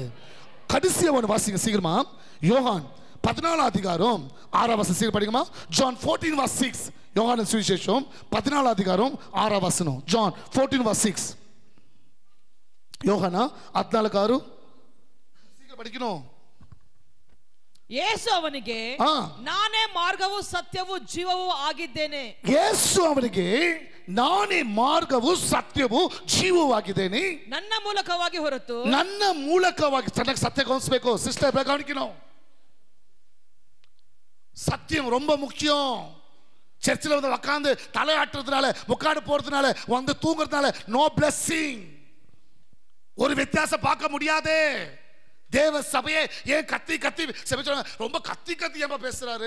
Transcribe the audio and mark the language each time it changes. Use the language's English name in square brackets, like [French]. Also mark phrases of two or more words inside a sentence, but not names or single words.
[Tamil] கடைசியா ஒன்று வாசிங்க சீக்கிரமா. யோகான் 14 அதிகாரம் 6 வசனம் சீக்கிரம் படிக்குமா? John 14:6. யோகான் சுவிசேஷம் 14 அதிகாரம் 6 வசனம். John 14:6. யோகானா 14:6 சீக்கிரம் படிக்கணும். [Kannada] ಯೇಸು ಅವನಿಗೆ ನಾನೇ ಮಾರ್ಗವು ಸತ್ಯವೂ ಜೀವವೂ ಆಗಿದ್ದೇನೆ. ಯೇಸು ಅವನಿಗೆ ನಾನೇ ಮಾರ್ಗವು ಸತ್ಯವೂ ಜೀವವೂ ಆಗಿದ್ದೇನೆ. ನನ್ನ ಮೂಲಕವಾಗಿ ಹೊರತು, ನನ್ನ ಮೂಲಕವಾಗಿ ಚೆನ್ನಾಗಿ ಸತ್ಯ ಗಮನಿಸಬೇಕು ಸಿಸ್ಟರ್, [Tamil] கவனிக்கணும். சத்தியம் ரொம்ப முக்கியம். சர்ச்சில் வந்து உட்காந்து தலையாட்டுறதுனால, முக்காடு போறதுனால, வந்து தூங்குறதுனால [English] no blessing. [Tamil] ஒரு வித்தியாசம் பார்க்க முடியாது. தேவ சபையே ஏன் கத்தி கத்தி ரொம்ப கத்தி கத்தி ஏன் பேசுறாரு?